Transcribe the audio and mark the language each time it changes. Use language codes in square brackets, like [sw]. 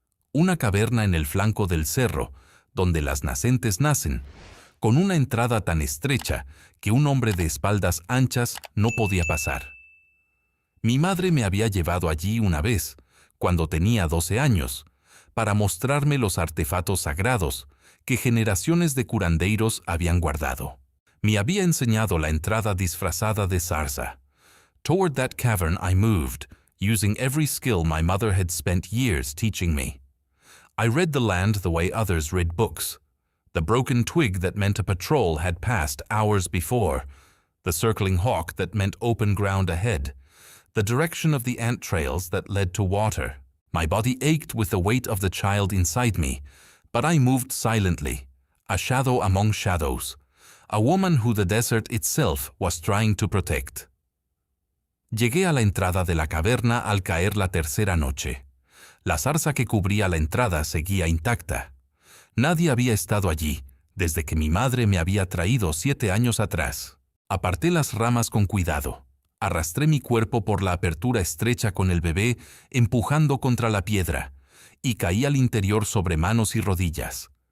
[es] Una caverna en el flanco del cerro, donde las nacentes nacen, con una entrada tan estrecha que un hombre de espaldas anchas no podía pasar. Mi madre me había llevado allí una vez, cuando tenía 12 años, para mostrarme los artefactos sagrados que generaciones de curandeiros habían guardado. Me había enseñado la entrada disfrazada de zarza. [en] Toward that cavern I moved, using every skill my mother had spent years teaching me. I read the land the way others read books. The broken twig that meant a patrol had passed hours before, the circling hawk that meant open ground ahead, the direction of the ant trails that led to water. My body ached with the weight of the child inside me, but I moved silently, a shadow among shadows, a woman who the desert itself was trying to protect. [es] Llegué a la entrada de la caverna al caer la tercera noche. La zarza que cubría la entrada seguía intacta. Nadie había estado allí desde que mi madre me había traído 7 años atrás. Aparté las ramas con cuidado. Arrastré mi cuerpo por la apertura estrecha con el bebé empujando contra la piedra y caí al interior sobre manos y rodillas.